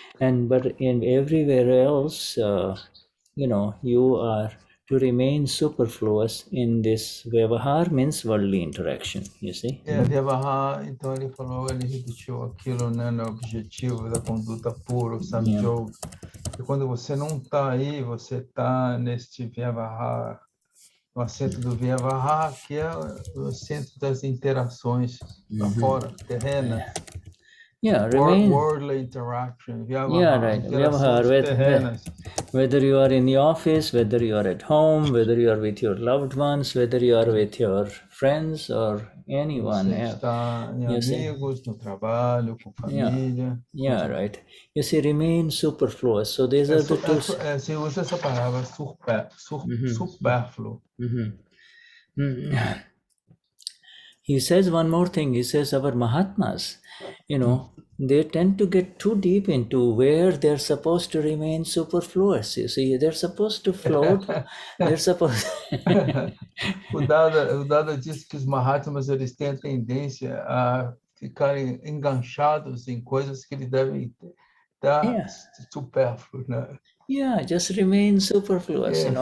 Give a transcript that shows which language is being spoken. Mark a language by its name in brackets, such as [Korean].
[English] But in everywhere else, you are to remain superfluous in this Vyavahar, means worldly interaction, you see. [Portuguese] Vyavahar, então ele falou, ele repetiu aquilo, né, no objetivo da conduta pura, o samjog. E quando você não está aí, você está neste Vyavahar, o assento do Vyavahar, que é o centro das interações lá fora, terrenas. [English] Worldly interaction. Vyavahar, whether you are in the office, whether you are at home, whether you are with your loved ones, whether you are with your friends or anyone else. [Portuguese] Está em amigos, no trabalho, com família. [English] Right. You see, remain superfluous. So these are the 2. [Portuguese] Se usa essa palavra supérfluo. [English] He says one more thing. He says our Mahatmas, they tend to get too deep into where they're supposed to remain superfluous. You see, they're supposed to float. They're supposed. [Portuguese] O Dada disse que os Mahatmas eles têm a tendência a ficarem enganchados em coisas que eles devem estar supérfluos, né? [English] Just remain superfluous,